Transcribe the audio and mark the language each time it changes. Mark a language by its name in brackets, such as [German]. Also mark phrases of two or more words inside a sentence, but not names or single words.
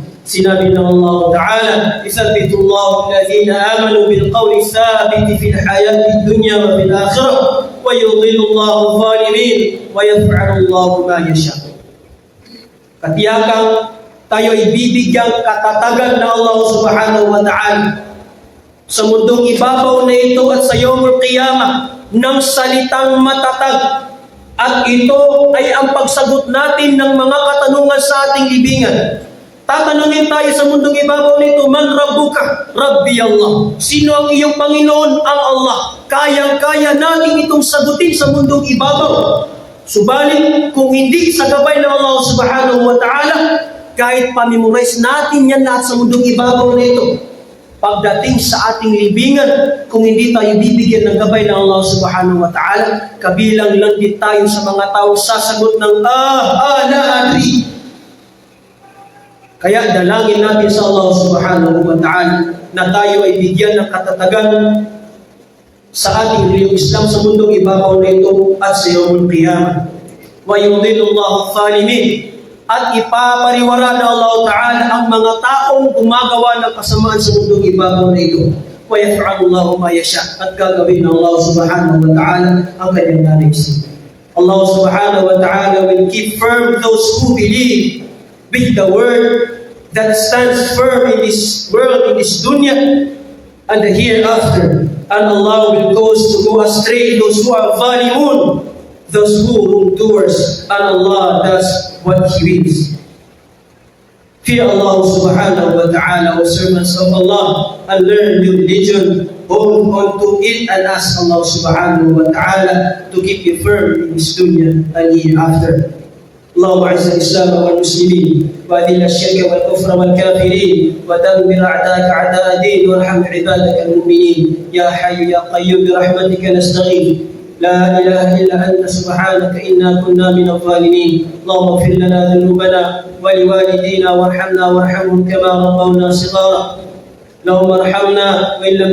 [Filipino] Sinabi ng Allah Ta'ala, [Arabic] "يثبت الله الذين آمنوا بالقول الثابت في الحياة الدنيا وفي الآخرة ويضل الله الظالمين ويفعل الله ما يشاء." [Filipino] Katiyakan tayo ay bibigyang katatagan ng Allah [Arabic] سبحانه وتعالى [Filipino] sa mundong ibabaw na ito at sa [Arabic] يوم القيامة [Filipino] ng salitang matatag, at ito ay ang pagsagot natin ng mga katanungan sa ating libingan. Tatanungin tayo sa mundong ibabaw nito, [Arabic] "من ربك?" "ربي الله." [Filipino] Sino ang iyong Panginoon? Ang Allah. Kayang-kaya natin itong sagutin sa mundong ibabaw. Subalit, kung hindi sa gabay ng Allah [Arabic] سبحانه وتعالى, [Filipino] kahit pamemorize natin yan lahat sa mundong ibabaw nito, pagdating sa ating libingan, kung hindi tayo bibigyan ng gabay ng Allah [Arabic] سبحانه وتعالى, [Filipino] kabilang lang din tayo sa mga tao sasagot ng [Arabic] لا أدري. [Filipino] Kaya dalangin natin sa Allah [Arabic] سبحانه وتعالى [Filipino] na tayo ay bigyan ng katatagan sa ating reliyong Islam sa mundong ibabaw na ito at sa [Arabic] يوم القيامة. ويضل الله الظالمين, [Filipino] at ipapariwara ng Allah Ta'ala ang mga taong gumagawa ng kasamaan sa mundong ibabaw na ito. [Arabic] ويفعل الله ما يشاء, [Filipino] at gagawin ng Allah [Arabic] سبحانه وتعالى [Filipino] ang kanyang nais. [English] Allah [Arabic] سبحانه وتعالى [English] will keep firm those who believe with the word that stands firm in this world, in this dunya, and the hereafter. And Allah will cause to go astray those who are zalimun, those who wrongdoers, and Allah does what He wills. Fear Allah [Arabic] سبحانه وتعالى, [English] O servants of Allah, and learn your religion, hold on to it, and ask Allah [Arabic] سبحانه وتعالى [English] to keep you firm in this dunya and hereafter. [Arabic] اللهم اعز الاسلام والمسلمين واذل الشرك والكفر والكافرين ودمر اعداءك اعداء الدين وارحم عبادك المؤمنين يا حي يا قيوم برحمتك نستغيث لا اله الا انت سبحانك انا كنا من الظالمين اللهم اغفر لنا ذنوبنا ولوالدينا وارحمنا وارحمهم كما ربونا صغارا اللهم ارحمنا وان لم